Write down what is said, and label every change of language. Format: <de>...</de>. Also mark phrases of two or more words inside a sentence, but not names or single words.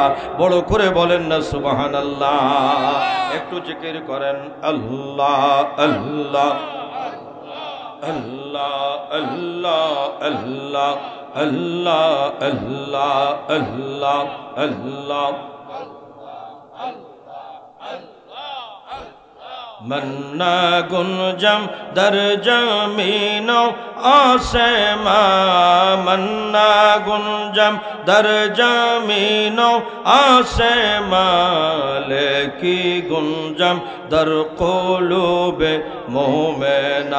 <bn>বড় করে বলেন না সুবহানাল্লাহ। একটু জিকির করেন আল্লাহ আল্লাহ আল্লাহ আল্লাহ আল্লাহ আল্লাহ আল্লাহ আল্লাহ আল্লাহ</bn> <fa>من نگنجم در زمین و آسمان، من نگنجم در زمین و آسمان، لیک گنجم در قلوب مومنان.</fa>